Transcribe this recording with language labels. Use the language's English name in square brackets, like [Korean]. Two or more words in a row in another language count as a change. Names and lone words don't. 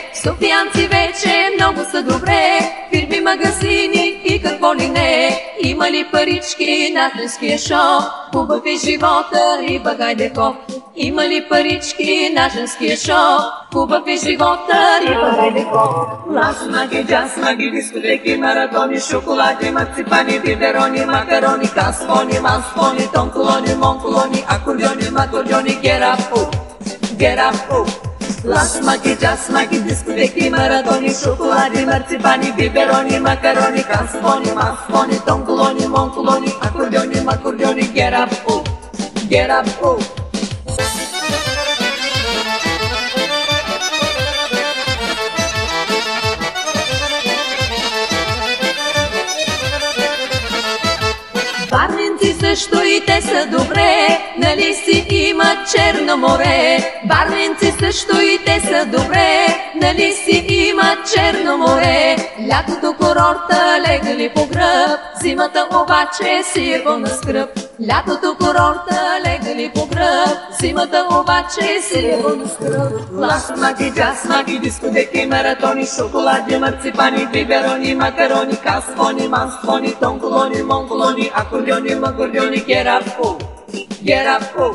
[Bulgarian] Софиянци вече много са добре, фирми, магазини и какво ли не. Има ли парички на женския шоу, хубав е живота, риба, гайде хоп. Има ли парички на женския шоу, хубав е живота, риба, гайде хоп. Лас, маги, джаз, маги, дискотеки, маратони, шоколади, марципани, биберони, макарони, касфони, масфони, тонколони, монколони, акордеони, макордеони, [English] get up, oh, get up, oh. [Bulgarian] Лас, маги, джаз, маги, дискотеки, маратони, шоколади, марципани, биберони, макарони, касфони, масфони, тонколони, монколони, акордеони, макордеони, [English] get up, oh, get up, oh. [Bulgarian] Варненци също и те са добре, нали си имат Черно море. Варненци също и те са добре, нали си имат Черно море. Лятото курорта легали по гръб, зимата обаче си е пълна скръб. Лятото курорта легали по гръб, зимата обаче си е пълна скръб. Лас, маги, джаз, маги, дискотеки, маратони, шоколади, марципани, биберони, макарони, касфони, масфони, тонколони, монколони, акордеони, макордеони, [English] get up, oh, get up, oh.